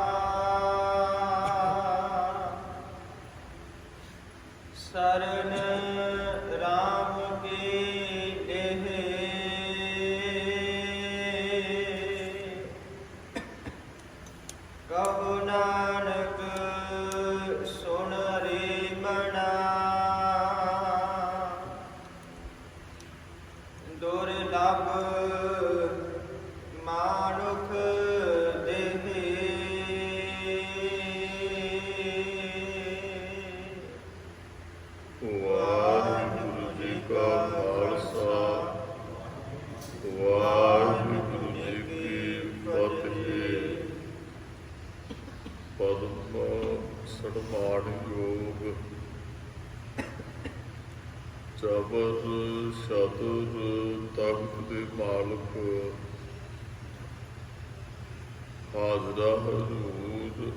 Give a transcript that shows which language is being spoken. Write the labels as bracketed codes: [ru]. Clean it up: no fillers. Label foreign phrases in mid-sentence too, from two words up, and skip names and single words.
[hi] शरण राम की लेहे, कहो नानक सुन रे मना। दुर्लभ मानुख देहे, [pa] ਵਾਹਿਗੁਰੂ ਜੀ ਕਾ ਖ਼ਾਲਸਾ, ਵਾਹਿਗੁਰੂ ਜੀ ਕੀ ਫ਼ਤਿਹ। ਪਦਮ ਸਨਮਾਨ ਯੋਗ ਜਬਰ ਸ਼ਤਰ ਤਖ਼ਤ ਦੇ ਮਾਲਕ ਹਾਜ਼ਰਾ ਹਜ਼ੂਰ